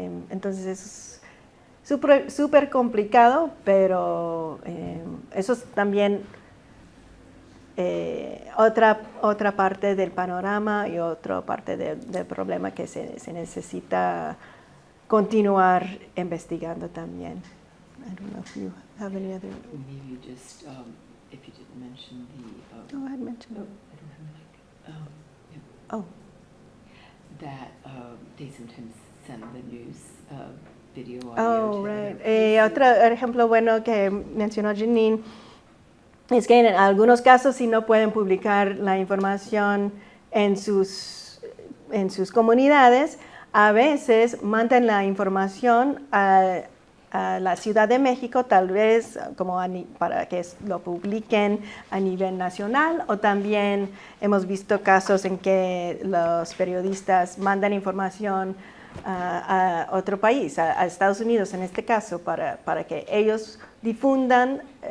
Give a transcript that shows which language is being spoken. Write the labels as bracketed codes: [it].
[es] Entonces, es súper complicado, pero eso es también otra parte del panorama y otra parte del problema que se necesita continuar investigando también. [en] I don't know if you have any other... Maybe just, if you didn't mention the... Oh, I had mentioned it. I don't have a mic. Yeah. Oh. That they sometimes send the news video audio. Oh, right. [es] Otro ejemplo bueno que mencionó Janine es que en algunos casos si no pueden publicar la información en sus comunidades, a veces mandan la información a la Ciudad de México, tal vez como para que lo publiquen a nivel nacional, o también hemos visto casos en que los periodistas mandan información a otro país, a Estados Unidos en este caso, para que ellos difundan